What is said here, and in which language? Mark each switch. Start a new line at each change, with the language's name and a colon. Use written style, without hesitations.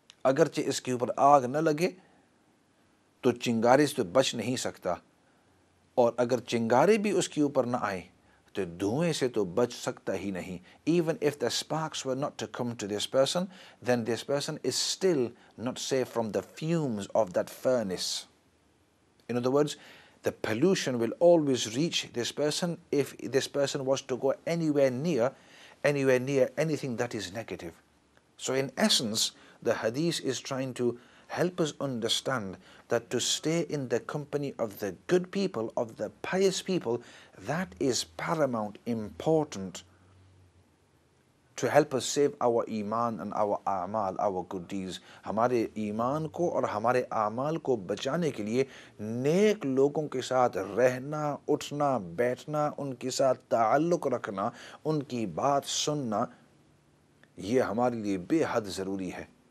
Urdu: اگرچہ اس کے اوپر آگ نہ لگے تو چنگاری سے تو بچ نہیں سکتا، اور اگر چنگاری بھی اس کے اوپر نہ آئے تو دھوئیں سے تو بچ سکتا ہی نہیں۔
English: Even if the sparks were not to come to this person, then this person is still not safe from the fumes of that furnace. In other words, the pollution will always reach this person if this person was to go anywhere near anything that is negative. So in essence, the hadith is trying to help us understand that to stay in the company of the good people, of the pious people, that is paramount important to help us save our ایمان and our اعمال, our good deeds.
Urdu: ہمارے ایمان کو اور ہمارے اعمال کو بچانے کے لیے نیک لوگوں کے ساتھ رہنا، اٹھنا، بیٹھنا، ان کے ساتھ تعلق رکھنا، ان کی بات سننا، یہ ہمارے لیے بے حد ضروری ہے۔